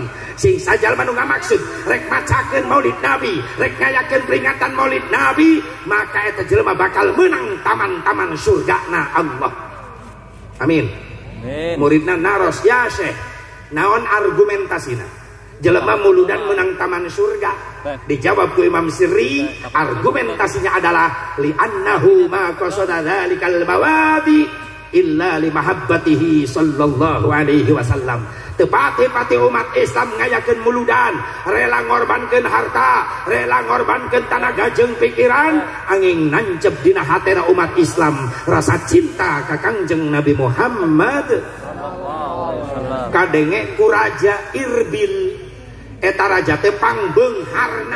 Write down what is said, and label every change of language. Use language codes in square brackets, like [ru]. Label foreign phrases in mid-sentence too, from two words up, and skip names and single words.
[su] Sing sajal manu ngamaksud rek macakeun maulid Nabi, rek ngayakeun peringatan maulid Nabi, maka eta jelema bakal menang taman-taman surgana Allah. Amin. Muridna naros, ya Syekh, naon argumentasina? Jelema muludan menang taman surga. Dijawab ku Imam Sirri, [id] argumentasinya adalah [ar] لأنه ما قصد ذلك المواضع إلا لمحبته صلى الله عليه وسلم. [su] Tepati-pati umat Islam ngayakeun muludan, rela ngorbankeun harta, rela ngorbankeun tenaga jeung pikiran, angin nancep dina hatena umat Islam rasa cinta ka Kangjeng Nabi Muhammad. Kadenge ku Raja Irbil, eta raja teh pangbeungharna.